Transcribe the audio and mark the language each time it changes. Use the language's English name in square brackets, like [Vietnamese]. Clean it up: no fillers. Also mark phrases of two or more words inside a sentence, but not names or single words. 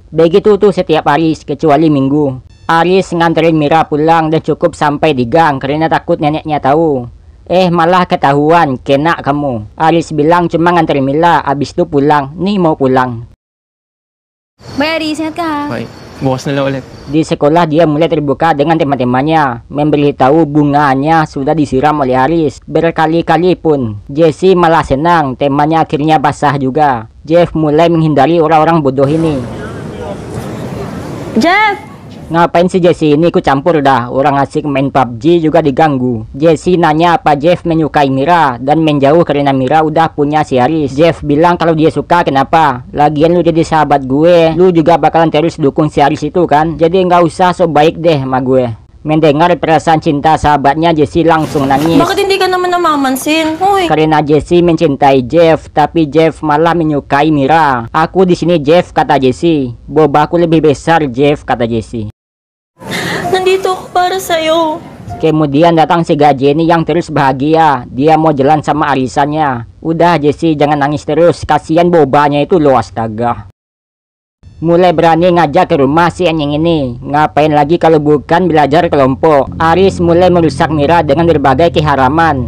[Indonesian] Begitu tuh setiap hari kecuali Minggu. Aris nganterin Mira pulang dan cukup sampai di gang karena takut neneknya tahu. Malah ketahuan, kena kamu. Aris bilang cuma nganterin Mila, abis itu pulang. Nih mau pulang. [Filipino] Bye, Aris. Ingat ka ha? Okay. Bukas na lang ulit. [Indonesian] Di sekolah dia mulai terbuka dengan teman-temannya, memberitahu bunganya sudah disiram oleh Aris berkali-kali pun. Jessie malah senang, temannya akhirnya basah juga. Jeff mulai menghindari orang-orang bodoh ini. Jeff! Ngapain si Jessie ini ikut campur dah, orang asik main PUBG juga diganggu. Jessie nanya apa Jeff menyukai Mira dan menjauh karena Mira udah punya si Aris. Jeff bilang kalau dia suka kenapa, lagian lu jadi sahabat gue, lu juga bakalan terus dukung si Aris itu kan, jadi nggak usah so baik deh sama gue. Mendengar perasaan cinta sahabatnya, Jessie langsung nangis. [Filipino] Bakit hindi ka naman namamansin? Hoy! [Indonesian] Karena Jessie mencintai Jeff, tapi Jeff malah menyukai Mira. Aku di sini Jeff, kata Jessie. Bobaku lebih besar Jeff, kata Jessie. [Filipino] Nandito ako para sa'yo. [Indonesian] Kemudian datang si Gajeni yang terus bahagia. Dia mau jalan sama arisannya. Udah Jessie jangan nangis terus, kasihan bobanya itu lo, astaga. Mulai berani ngajak ke rumah si anjing ini. Ngapain lagi kalau bukan belajar kelompok. Aris mulai merusak Mira dengan berbagai keharaman.